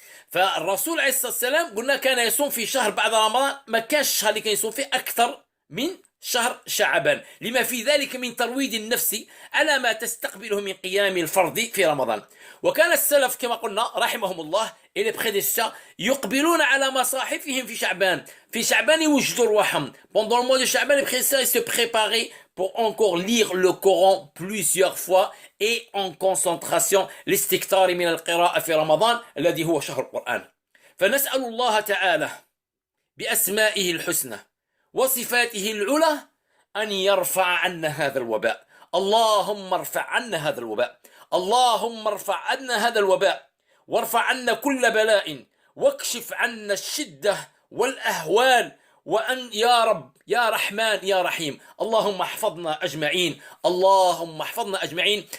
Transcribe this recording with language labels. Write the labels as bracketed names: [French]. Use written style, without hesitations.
[Arabic] فالرسول عليه الصلاة والسلام قلنا كان يصوم في شهر بعد رمضان، ما كانش الشهر اللي كان يصوم فيه أكثر من شهر شعبان، لما في ذلك من ترويض النفس على ما تستقبله من قيام الفرض في رمضان. وكان السلف كما قلنا رحمهم الله [French] et les prédécesseurs [Arabic] يقبلون على مصاحفهم في شعبان. في شعبان يوجدوا رواحهم. [French] Pendant le mois de Sha'ban, les prédécesseurs ils se préparaient pour encore lire le Coran plusieurs fois et en concentration [Arabic] لاستكثار من القراءة في رمضان الذي هو شهر القرآن. فنسأل الله تعالى بأسمائه الحسنى وصفاته العلى أن يرفع عنا هذا الوباء. اللهم ارفع عنا هذا الوباء، اللهم ارفع عنا هذا الوباء، وارفع عنا كل بلاء، واكشف عنا الشدة والأهوال، وأن يا رب يا رحمن يا رحيم اللهم احفظنا أجمعين، اللهم احفظنا أجمعين.